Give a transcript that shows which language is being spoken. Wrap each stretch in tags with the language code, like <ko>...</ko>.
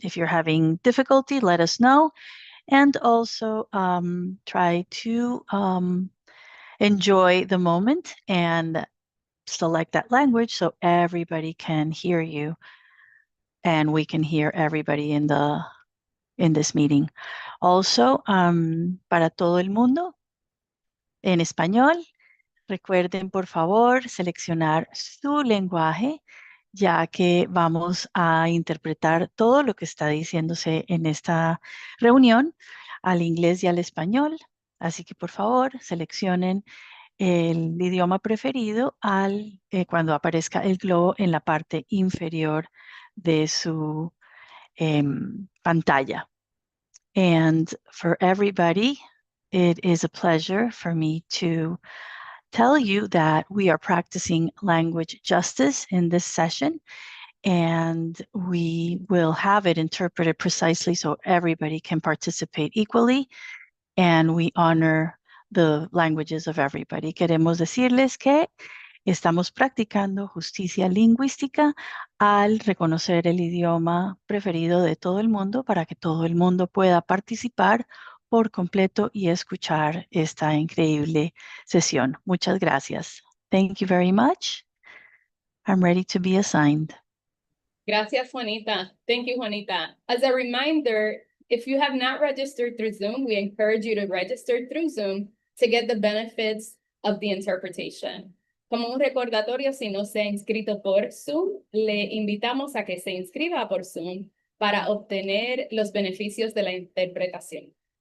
<en>If you're having difficulty, let us know. And also try to enjoy the moment and select that language so everybody can hear you and we can hear everybody in this meeting.</en> <es>Also, para todo el mundo, en español, recuerden por favor seleccionar su lenguaje, ya que vamos a interpretar todo lo que está diciéndose en esta reunión al inglés y al español. Así que por favor seleccionen el idioma preferido cuando aparezca el globo en la parte inferior de su pantalla.</es> <en>And for everybody, it is a pleasure for me to tell you that we are practicing language justice in this session, and we will have it interpreted precisely so everybody can participate equally, and we honor the languages of everybody.</en> <es>Queremos decirles que estamos practicando justicia lingüística al reconocer el idioma preferido de todo el mundo para que todo el mundo pueda participar por completo y escuchar esta increíble sesión. Muchas gracias.</es> <en>Thank you very much. I'm ready to be assigned.</en> <es>Gracias,</es> <en>Juanita. Thank you, Juanita. As a reminder, if you have not registered through Zoom, we encourage you to register through Zoom to get the benefits of the interpretation.</en> <es>Como un recordatorio, si no se ha inscrito por Zoom, le invitamos a que se inscriba por Zoom para obtener los beneficios de la interpretación.</es>